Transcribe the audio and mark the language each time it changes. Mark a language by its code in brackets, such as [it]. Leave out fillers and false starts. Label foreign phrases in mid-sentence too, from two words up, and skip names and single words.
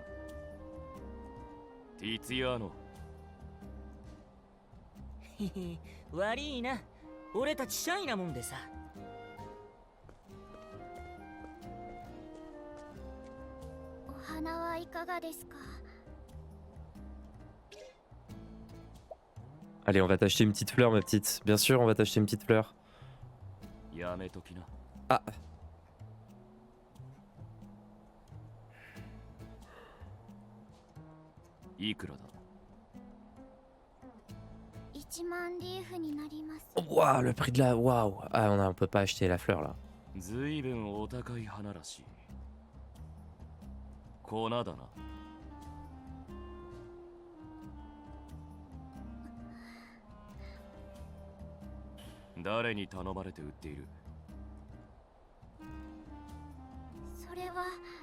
[ja] ティツィアーノ。へへ、悪いな。俺たちシャイなもんでさ。お花はいかがですか？ [fr] Allez, on va t'acheter une petite fleur, ma petite. Bien sûr, on va t'acheter une petite fleur. [ja] やめときな。 Ah, いくらだ。 1万リーフになります。 [fr] waouh, le prix de la... Waouh. Ah, on peut pas acheter la fleur, là. [ja] ずいぶんお高い花らしい。粉だな。誰に頼まれて売っている。それは